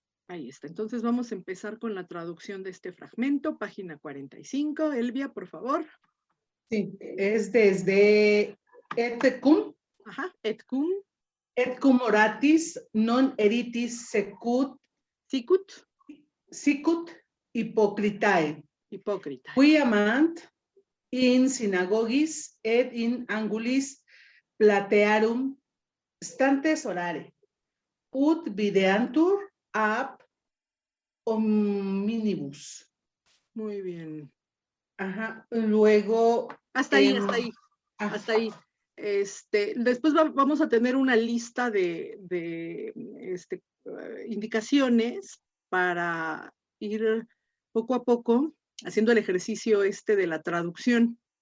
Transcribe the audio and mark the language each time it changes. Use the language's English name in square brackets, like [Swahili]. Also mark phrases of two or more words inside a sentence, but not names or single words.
[Spanish] Ahí está. Entonces vamos a empezar con la traducción de este fragmento, página 45. Elvia, por favor. Sí, es desde [Latin] et cum. [Spanish] Ajá, [Latin] et cum. Et cum oratis non eritis secut. Sicut hypocritae. [Spanish] Hipócrita. [Latin] Qui amant in synagogis et in angulis platearum stantes orare. Ut videantur ab omnibus. [Spanish] Muy bien. Ajá, luego... Hasta ahí, hasta ahí, hasta ahí. Después vamos a tener una lista de indicaciones para ir poco a poco haciendo el ejercicio de la traducción.